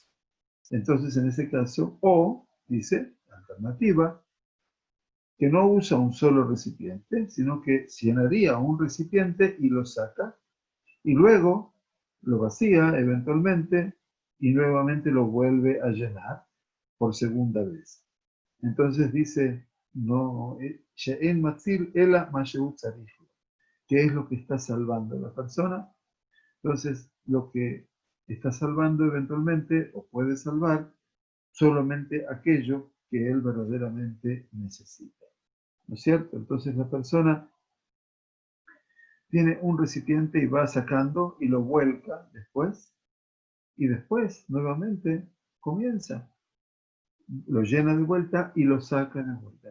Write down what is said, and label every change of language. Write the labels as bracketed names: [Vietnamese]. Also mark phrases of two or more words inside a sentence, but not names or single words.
[Spanish] Entonces, en ese caso, o, dice, alternativa, que no usa un solo recipiente, sino que llenaría un recipiente y lo saca, y luego lo vacía eventualmente y nuevamente lo vuelve a llenar. por segunda vez. Entonces dice, no, [Hebrew] שאין מציל אלא מה שהוא צריך, [Spanish] ¿qué es lo que está salvando a la persona? Entonces, lo que está salvando eventualmente, o puede salvar, solamente aquello que él verdaderamente necesita. ¿No es cierto? Entonces la persona tiene un recipiente y va sacando y lo vuelca después, y después nuevamente comienza, lo llena de vuelta y lo saca de vuelta.